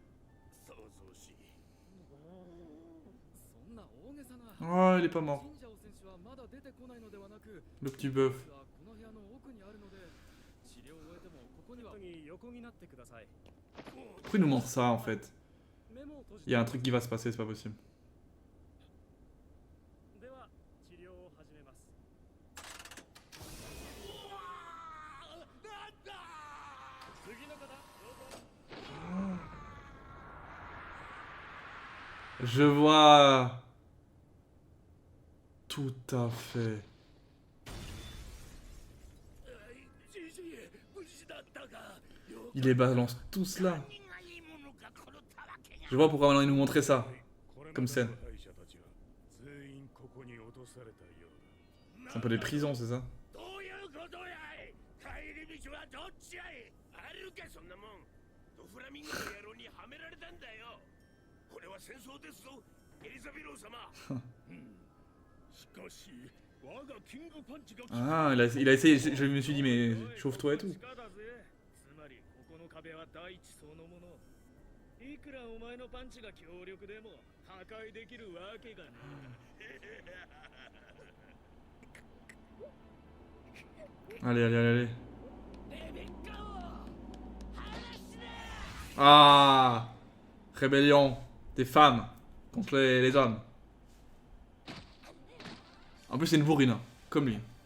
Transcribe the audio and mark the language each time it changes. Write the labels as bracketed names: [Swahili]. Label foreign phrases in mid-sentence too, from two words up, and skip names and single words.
[French] Oh il est pas mort. Le petit bœuf. Pourquoi il nous montre ça en fait? [Japanese] メモを閉じて [French] Il y a un truc qui va se passer, c'est pas possible. [Japanese] では治療を始めます。次の方どうぞ。 [French] Je vois. Tout à fait. [Japanese] じじい、無事だったか。 [French] Il les balance tous là. Je vois pourquoi maintenant il nous montrait ça. Comme scène. C'est un peu des prisons, c'est ça? [Japanese] どういうことやい。帰り道はどっちやい。あるかそんなもん。ドフラミンゴの野郎にはめられたんだよ。これは戦争ですぞ、エリザベロー様。しかし、我がキングパンチが。 [French] Ah, il a essayé. Je me suis dit, mais chauffe-toi et tout. [Japanese] つまりここの壁は大地そのもの。いくらお前のパンチが強力でも破壊できるわけがね。 [French] Allez, allez, allez, allez. Ah, rébellion des femmes contre les hommes. En plus, c'est une bourrine, comme lui.